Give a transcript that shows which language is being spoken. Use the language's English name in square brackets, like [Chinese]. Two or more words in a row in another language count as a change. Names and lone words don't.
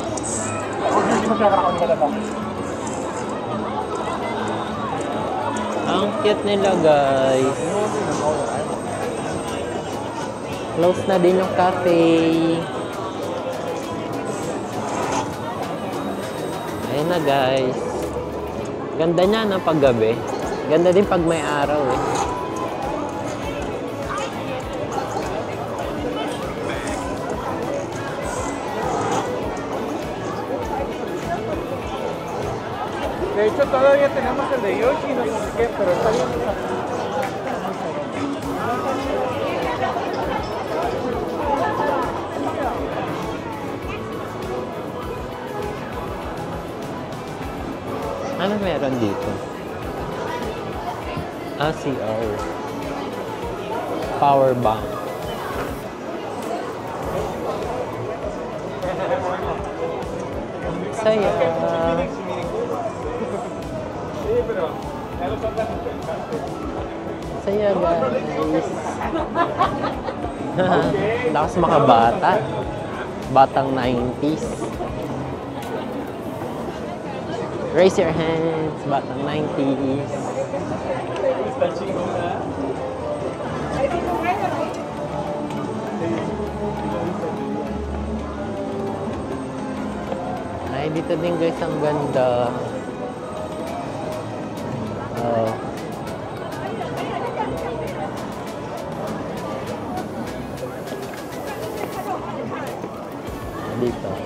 [Filipino] Ang Ang cute nila, guys. Close na din yung cafe. Ayan na, guys. Ganda niya ng paggabi. Ganda din pag may araw, eh. [Spanish] De hecho, todavía tenemos el de Yoshi, no sé qué, pero está bien. [Filipino] Ano meron dito? [English] CR. Power bank. [Filipino] Saya. Saya, guys. Lakas makabata. Batang 90s. [English] Raise your hands, [Filipino] batang 90s. Ay, dito din, guys, ang ganda. Dito.